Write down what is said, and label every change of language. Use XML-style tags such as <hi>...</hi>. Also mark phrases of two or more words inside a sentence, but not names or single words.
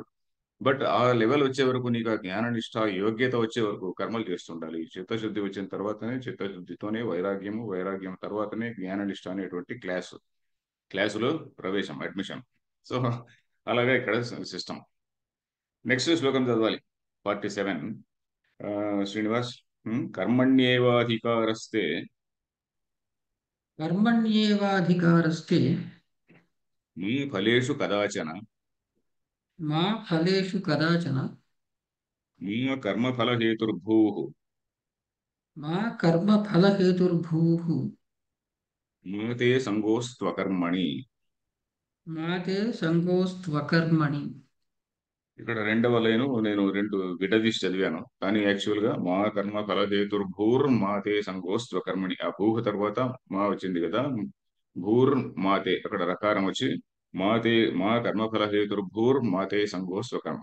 <te>బట్ ఆ లెవెల్ వచ్చే వరకు నీకు ఆ జ్ఞాన నిష్ఠ యోగ్యత వచ్చే వరకు కర్మలు చేస్తుండాలి. చిత్తశుద్ధి వచ్చిన తర్వాతనే, చిత్తశుద్ధితోనే వైరాగ్యము, వైరాగ్యం తర్వాతనే జ్ఞాన నిష్ఠ అనేటువంటి క్లాసులో ప్రవేశం, అడ్మిషన్. సో అలాగే ఇక్కడ సిస్టమ్. నెక్స్ట్ శ్లోకం చదవాలి. 47. శ్రీనివాస్.</te> <sa>कर्मण्येवाधिकारस्ते कर्मण्येवाधिकारस्ते ई फलेषु कदाचन मा फलेषु कदाचन कर्मफलहेतुर्भू मा कर्मफलहेतुर्भूः ते सङ्गोस्त्वकर्मणि. मा ते सङ्गोऽस्त्वकर्मणि.</sa> <te>ఇక్కడ రెండవ లైను నేను రెండు విడదీసి చదివాను, కానీ యాక్చువల్ గా</te> <sa>मा कर्म फलहेतुर्भूर् माते सङ्गोस्त्व कर्मणि.</sa> <te>ఆ భూహ తర్వాత మా వచ్చింది కదా,</te> <sa>भूर् माते</sa> <te>అక్కడ రకారం వచ్చి</te> <sa>माते मा कर्म फलहेतुर्भूर् माते सङ्गोस्त्व कर्म.</sa>